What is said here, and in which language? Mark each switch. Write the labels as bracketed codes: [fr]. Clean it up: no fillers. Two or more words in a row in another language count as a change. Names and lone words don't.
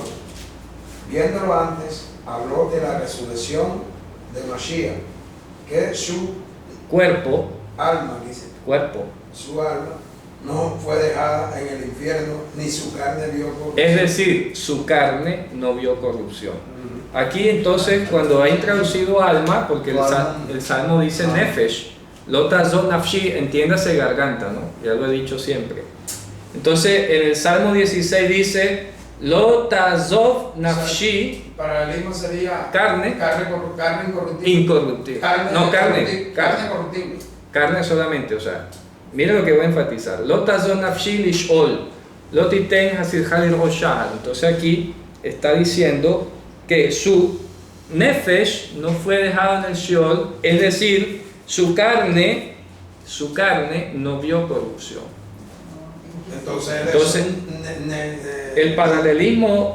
[es] Viéndolo antes, habló de la resurrección de Mashiach, que su Cuerpo, alma, dice, cuerpo. su alma no fue dejada en el infierno, ni su carne vio corrupción. Es decir, su carne no vio corrupción. Aquí entonces, cuando ha introducido alma, porque el Salmo dice nefesh, [he] לא תעזוב נפשי, [es] entiéndase garganta, ¿no? Ya lo he dicho siempre. Entonces, en el Salmo 16 dice, [he] לא תעזוב נפשי, [es] Paralelismo sería carne incorruptible. incorruptible. No, carne. Corruptible. Carne solamente, o sea, mire lo que voy a enfatizar. [he] לא תעזוב נפשי לשאול לא תתן חסידך לראות שחת. [es] Entonces aquí está diciendo que su nefesh no fue dejado en el Sheol, es decir, su carne no vio corrupción. Entonces, el paralelismo